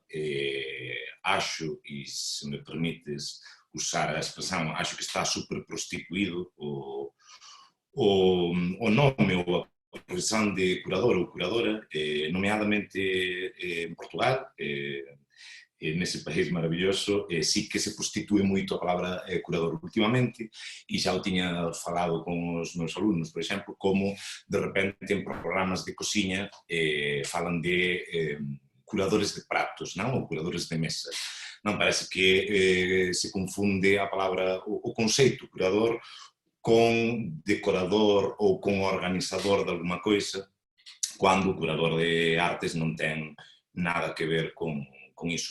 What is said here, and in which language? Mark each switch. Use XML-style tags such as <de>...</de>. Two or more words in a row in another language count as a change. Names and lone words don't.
<pt>Acho, e se me permites usar a expressão, acho que está super prostituído o nome ou a profissão de curador ou curadora, nomeadamente em Portugal. Nesse país maravilhoso,</pt> <gl>sí que se prostitue moito a palabra curador ultimamente, e xa o tiña falado con os meus alumnos, por exemplo, como de repente en programas de cociña falan de curadores de pratos, non? Ou curadores de mesa. Non, parece que se confunde a palabra, o conceito curador con decorador ou con organizador de</gl> <pt>alguma coisa,</pt> <gl>cando o curador de artes non ten nada que ver con iso.</gl>